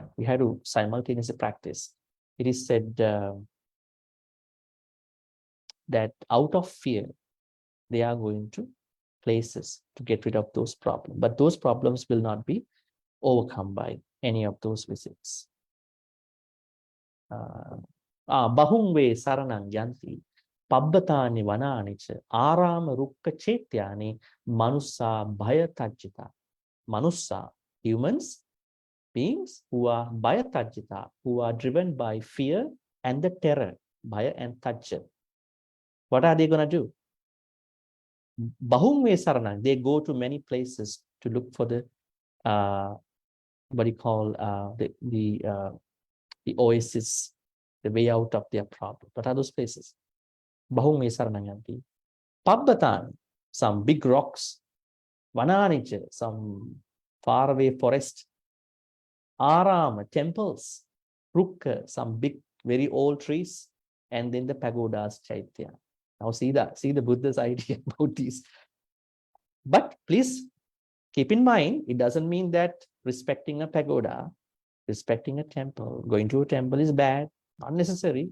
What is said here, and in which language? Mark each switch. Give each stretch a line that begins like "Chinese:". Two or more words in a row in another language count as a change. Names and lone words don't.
English: We have to simultaneously practice. It is said that out of fear, they are going to places to get rid of those problems. But those problems will not be overcome by any of those visits.
Pali: Bahungve saranang yanti pabbhatani vananicha arama rukka chetyani manussa bhayatajjita. Manussa,
English: humans, beings who are bhayatajjita, who are driven by fear and the terror, bhaya and tajja. What are they going to do?
Pali: Bahungve saranang,
English: they go to many places to look for the what you call the oasis, the way out of their problem. What are those places?
Pali: Bahungve sarananyanti. Pabbatan,
English: some big rocks. Vananicha, some faraway forest. Arama, temples. Rukka, some big, very old trees. And then the pagodas, chaitya. Now see the Buddha's idea about these. But please keep in mind, it doesn't mean that respecting a pagoda, respecting a temple, going to a temple is bad, not necessary.